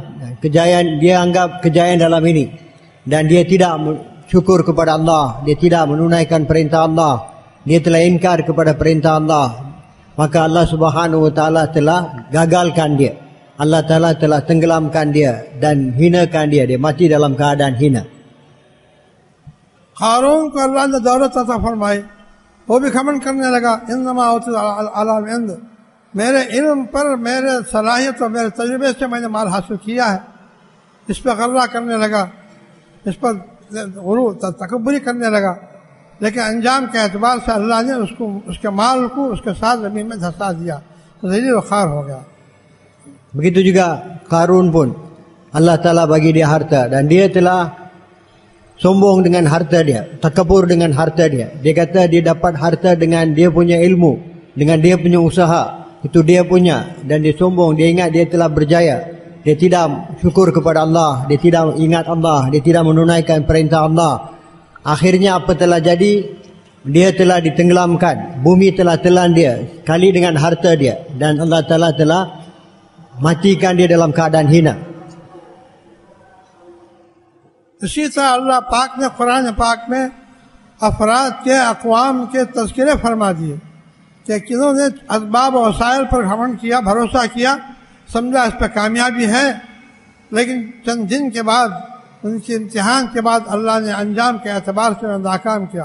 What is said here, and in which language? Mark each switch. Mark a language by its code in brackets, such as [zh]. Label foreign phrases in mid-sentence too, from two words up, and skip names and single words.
[ms] Kejayaan, dia anggap kejayaan dalam ini. Dan dia tidak syukur kepada Allah. Dia tidak menunaikan perintah Allah. Dia telah ingkar kepada perintah Allah. Maka [ar] الله سبحانه وتعالى [ms] telah gagalkan dia. [ar] الله تعالى [ms] telah tenggelamkan dia dan hinakan dia. Dia mati dalam keadaan hina. [hi] कारून को अल्लाह ने दौलत अता फरमाई, वो भी खमन करने लगा, [ar] إنما على علم, [hi] मेरे इल्म पर, मेरे सलाहियत और मेरे तजुर्बे से मैंने माल हासिल किया है। इस पर गर्रा करने लगा, इस पर तकब्बुरी करने लगा। लेकिन अंजाम के एतबार से अल्लाह ने उसको, उसके माल को उसके साथ ज़मीन में धंसा दिया, तो ज़लील व ख़ार हो गया। [ms] Begitu juga Qarun pun [ar] الله تعالى [ms] bagi dia harta dan dia telah sombong dengan harta dia, takabur dengan harta dia. Dia kata dia dapat harta dengan dia punya ilmu, dengan dia punya usaha. Itu dia punya. Dan dia sombong, dia ingat dia telah berjaya. Dia tidak syukur kepada Allah, dia tidak ingat Allah, dia tidak menunaikan perintah Allah. Akhirnya apa telah jadi? Dia telah ditenggelamkan. Bumi telah telan dia sekali dengan harta dia. Dan [ar] الله تعالى [ms] telah matikan dia dalam keadaan hina. [hi] इसी तरह अल्लाह पाक ने कुरान पाक में अफराद के अक़वाम के तज़किरे फरमा दिए कि किन्होंने असबाब और वसाइल पर घमंड किया, भरोसा किया, समझा इस पर कामयाबी है, लेकिन चंद दिन के बाद, उनके इम्तिहान के बाद अल्लाह ने अंजाम के एतबार से नाकाम किया।